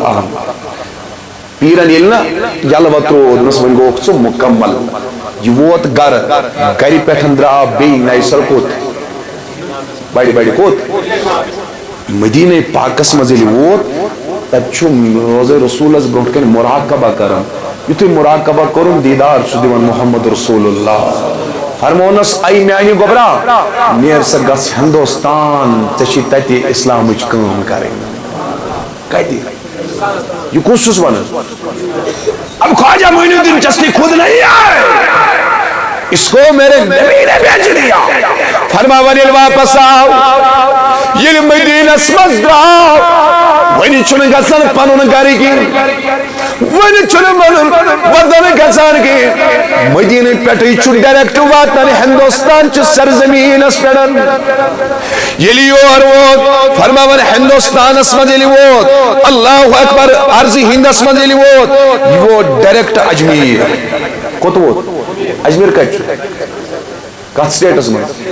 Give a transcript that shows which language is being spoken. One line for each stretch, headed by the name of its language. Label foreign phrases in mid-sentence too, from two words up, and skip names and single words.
Kashmiri: اہم پیرن ییٚلہِ نا یلوٕ ترٛوو دوٚپنس وۄنۍ گوٚوکھ ژٕ مکمل یہِ ووت گرٕ گرِ پٮ۪ٹھ درٛاو بیٚیہِ نَیہِ سر کوٚت بڑِ کوٚت مدیٖنہ پاکس منٛز ییٚلہِ ووت تب چھُ روزے رسولس برونٛٹھ کَنہِ مراقبہ کران یُتھُے مراقبہ کوٚرُن دیدار چھُ دِوان محمد رسول اللہ فرمونس ائی میانی گوبرا نیر سا گژھ ہندوستان ژےٚ چھی تتہِ اسلامٕچ کٲم کرٕنۍ کتہِ یہ کُس چھُس ونان
Urdu: اب خواجہ معین الدین چشتی خود نہیں آئے اس کو میرے نبی نے بھیج دیا
Kashmiri: فرماون ییٚلہِ واپس آو ییٚلہِ مدینس منٛز درٛاو وۄنۍ چھُنہٕ گژھان پنُن گرٕ کِہیٖنۍ وۄنۍ چھُنہٕ پنُن وطن گژھان کِہیٖنۍ مدیٖنہ پٮ۪ٹھٕے چھُ ڈائریکٹ واتان ہندوستان چہِ سرزمیٖنس پٮ۪ٹھ ییٚلہِ یور ووت فرماون ہندوستانس منٛز ییٚلہِ ووت
Arabic: اللہ اکبر
Kashmiri: عرضہِ ہندس منٛز ییٚلہِ ووت یہِ ووت ڈائریکٹ اجمیٖر کوٚت ووت اجمیٖر کتہِ چھُ کتھ سٹیٹس منٛز